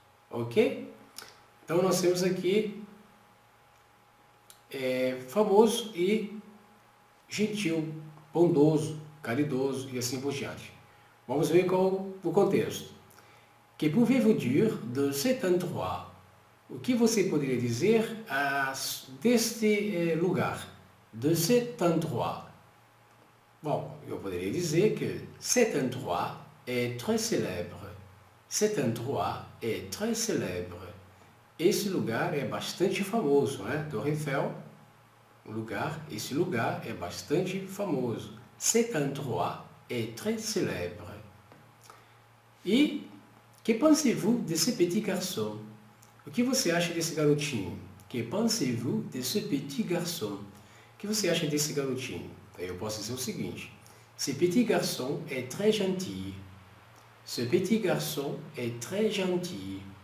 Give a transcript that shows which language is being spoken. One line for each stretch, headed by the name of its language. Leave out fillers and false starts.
Portuguese: Ok? Então nós temos aqui famoso e gentil, bondoso, caridoso e assim por diante. Vamos ver qual o contexto.
French: Que pouvez-vous dire de cet endroit?
Portuguese: O que você poderia dizer deste lugar?
French: De cet endroit.
Portuguese: Bom, eu poderia dizer que
French: cet endroit est très célèbre. Cet endroit est très célèbre.
Portuguese: Esse lugar é bastante famoso, né? Torre Eiffel, esse lugar é bastante famoso.
French: Cet endroit est très célèbre. E que pensez-vous de ce petit garçon?
Portuguese: O que você acha desse garotinho?
French: Que pensez-vous de ce petit garçon?
Portuguese: O que você acha desse garotinho? Eu posso dizer o seguinte:
French: ce petit garçon est très gentil. Ce petit garçon est très gentil.